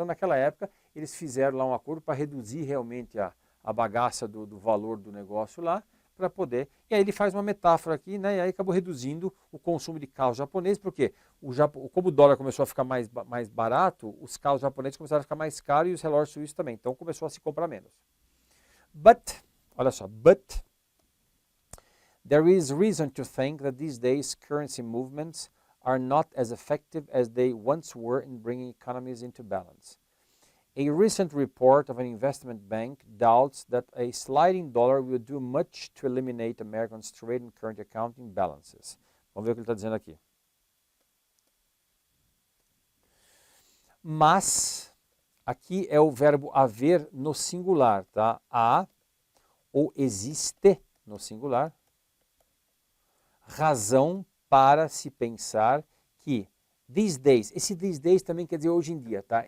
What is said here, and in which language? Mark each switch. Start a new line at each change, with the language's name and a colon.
Portuguese: Então, naquela época, eles fizeram lá um acordo para reduzir realmente a bagaça do valor do negócio lá, para poder... E aí ele faz uma metáfora aqui, né? E aí acabou reduzindo o consumo de carros japoneses, porque como o dólar começou a ficar mais barato, os carros japoneses começaram a ficar mais caros e os relógios suíços também. Então começou a se comprar menos. Olha só,
English: there is reason to think that these days currency movements are not as effective as they once were in bringing economies into balance. A recent report of an investment bank doubts that a sliding dollar will do much to eliminate Americans' trade and current account imbalances.
Portuguese: Vamos ver o que ele está dizendo aqui. Mas, aqui é o verbo haver no singular, tá? Há ou existe no singular razão para se pensar que
English: these days,
Portuguese: esse these days também quer dizer hoje em dia, tá?